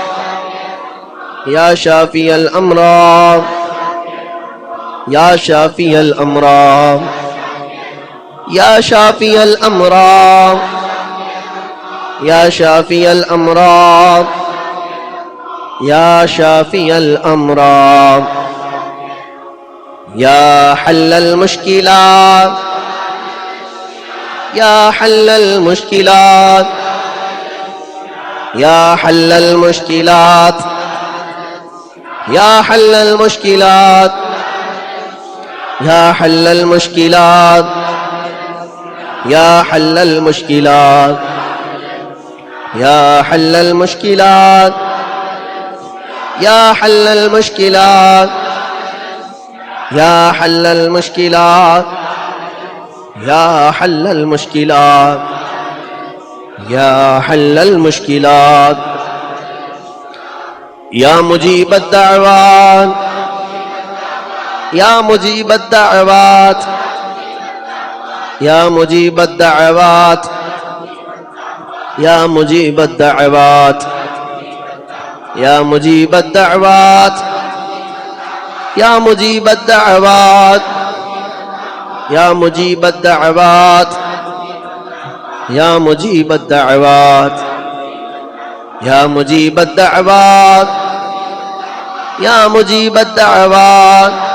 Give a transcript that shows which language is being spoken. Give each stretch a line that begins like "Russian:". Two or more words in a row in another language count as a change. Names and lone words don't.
Arabic: یا شافی الامراض یا شافی الامراض یا شافی الامراض یا شافی الامراض یا شافی الامراض یا حل المشکلات یا حل المشکلات یا حل المشکلات یا حل المشکلات یا حل المشکلات یا حل المشکلات یا حل المشکلات یا حل المشکلات یا حل المشکلات یا حل المشکلات یا حل المشکلات یا مجیب الدعوات یا مجیب الدعوات یا مجیب الدعوات یا مجیب الدعوات یا مجیب الدعوات یا مجیب الدعوات یا مجیب الدعوات یا مجیب الدعوات یا مجیب الدعوات یا مجیب الدعوات